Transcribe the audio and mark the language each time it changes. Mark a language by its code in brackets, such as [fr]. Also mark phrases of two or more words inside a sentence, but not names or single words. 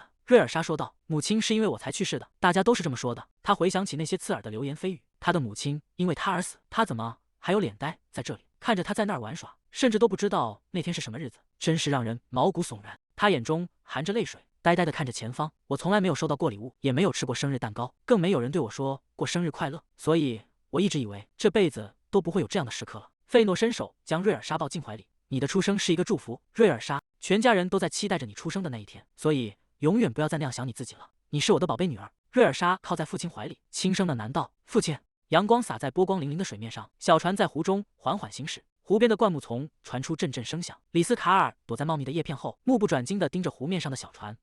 [zh] 瑞爾莎說道：“母親是因為我才去世的，大家都是這麼說的。” 他回想起那些刺耳的流言蜚語，他的母親因為他而死，他怎麼還有臉待在這裡看着他在那兒玩耍，甚至都不知道那天是什麼日子，真是讓人毛骨悚然。他眼中含着淚水，呆呆地看着前方。“我從來沒有收到過禮物，也沒有吃過生日蛋糕，更沒有人對我說過生日快樂，所以我一直以為這輩子都不會有這樣的時刻了。” 費諾伸手將瑞爾莎抱進懷裡。“ 你的出生是一個祝福，瑞爾莎，全家人都在期待着你出生的那一天，所以永遠不要再那樣想你自己了。你是我的寶貝女兒。” 瑞爾莎靠在父親懷裡，輕聲地喃道：“父親。”陽光灑在波光粼粼的水面上，小船在湖中緩緩行駛。湖邊的灌木叢傳出陣陣聲響。里斯卡爾躲在茂密的葉片後，目不轉睛地盯着湖面上的小船。